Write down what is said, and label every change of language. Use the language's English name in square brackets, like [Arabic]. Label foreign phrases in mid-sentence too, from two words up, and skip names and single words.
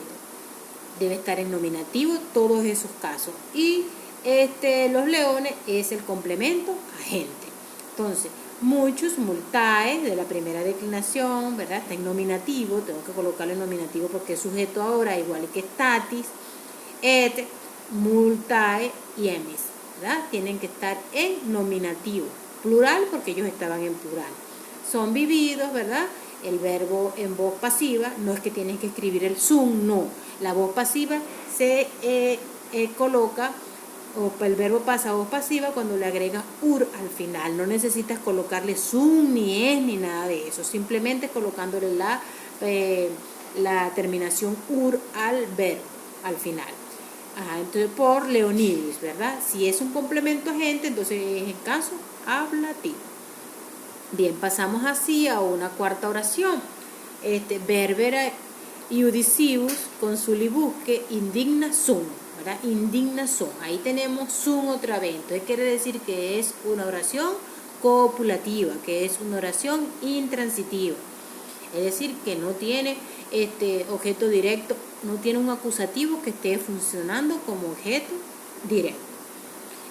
[Spanish] Debe estar en nominativo todos esos casos. Y los leones es el complemento agente. Entonces, muchos multae de la primera declinación, ¿verdad? Está en nominativo, tengo que colocarlo en nominativo porque es sujeto ahora, igual que statis, et, multae y emis, ¿verdad? Tienen que estar en nominativo, plural porque ellos estaban en plural. Son vividos, ¿verdad? El verbo en voz pasiva, no es que tienes que escribir el sum, no. La voz pasiva se coloca, o el verbo pasa a voz pasiva cuando le agregas ur al final. No necesitas colocarle sum, ni es, ni nada de eso. Simplemente colocándole la terminación ur al verbo, al final. Entonces, por leonidis, ¿verdad? Si es un complemento agente, entonces es en caso ablativo. Bien, pasamos así a una cuarta oración. [Latin] Verbera iudicibus consulibusque indigna sum, [Spanish] ¿verdad? [Latin] Indigna sum. [Spanish] Ahí tenemos sum otra vez. Entonces quiere decir que es una oración copulativa, que es una oración intransitiva. Es decir, que no tiene objeto directo, no tiene un acusativo que esté funcionando como objeto directo.